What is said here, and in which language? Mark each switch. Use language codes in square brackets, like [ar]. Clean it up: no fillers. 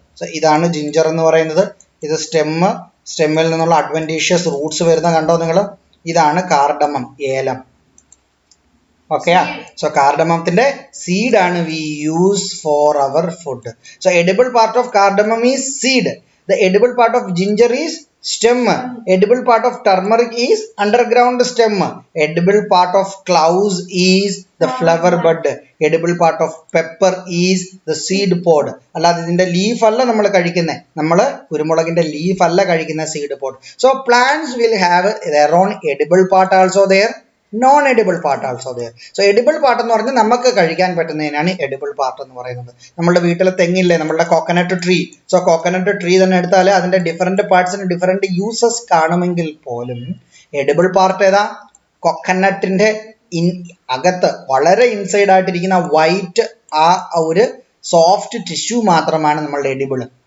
[ml] So ഇതാണ് ginger എന്ന് പറയുന്നത്. ഇത് സ്റ്റെമ്മിൽ നിന്നുള്ള അഡ്വന്റീഷ്യസ് റൂട്ട്സ് വരുന്ന കണ്ടോ നിങ്ങൾ? ഇതാണ് കാർഡമം, ഏലം. ഓക്കെ, സോ കാർഡമത്തിന്റെ സീഡ് ആണ് [en] We use for our food. So edible part of cardamom is seed. The edible part of ginger is stem. Edible part of turmeric is underground stem. Edible part of cloves is the flower bud. Edible part of pepper is the seed pod. [ml] അല്ലാതെ ഇതിന്റെ leaf അല്ല നമ്മൾ കഴിക്കുന്നത്. നമ്മൾ കുരുമുളകിന്റെ leaf അല്ല കഴിക്കുന്ന seed pod. [en] So plants will have their own edible part also there, non edible part also there. [ml] So edible part എന്ന് പറഞ്ഞാൽ നമുക്ക് കഴിക്കാൻ പറ്റുന്നതിനാണ് എഡിബിൾ പാർട്ട് എന്ന് പറയുന്നത്. നമ്മുടെ വീട്ടിലെ തെങ്ങില്ലേ, നമ്മളുടെ coconut tree. So coconut tree തന്നെ എടുത്താൽ അതിന്റെ ഡിഫറെന്റ് പാർട്സിന് ഡിഫറെന്റ് യൂസസ് കാണുമെങ്കിൽ പോലും എഡിബിൾ പാർട്ട് ഏതാ? കോക്കനട്ടിന്റെ അകത്ത് വളരെ ഇൻസൈഡ് ആയിട്ടിരിക്കുന്ന വൈറ്റ് ആ ഒരു സോഫ്റ്റ് ടിഷ്യൂ മാത്രമാണ് നമ്മളുടെ എഡിബിൾ.